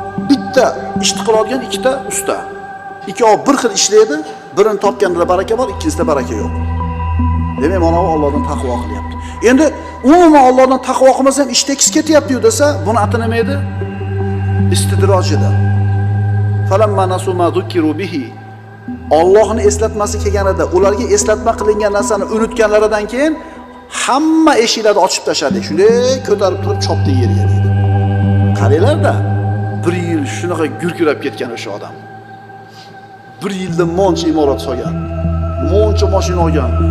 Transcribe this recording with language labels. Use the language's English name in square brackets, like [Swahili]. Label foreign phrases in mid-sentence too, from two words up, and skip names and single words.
[Uzbek] Bitta ishni qiladigan ikkita usta. Ikkovi bir xil ishlaydi, birini topganida baraka bor, ikkinchisida baraka yo'q. Demak, mana bu Allohdan taqvo qilyapti. Endi umuman Allohdan taqvo qilmasa ham ish tekis ketyapti-yu desa, buni ati nima edi? Istidroj edi. [Arabic] "فلما نسوا ما ذكروا به". [Uzbek] Allohni eslatmasi kelganida, ularga eslatma qilingan narsani unutganlaridan keyin hamma eshiklarni ochib tashladi. Shunday ko'tarib turib chopdi yerga, deydi. Qaranglar-da, bir yil shunaqa gurkirab ketgan o'sha odam. Bir yilda moncha imorat solgan, moncha mashina olgan.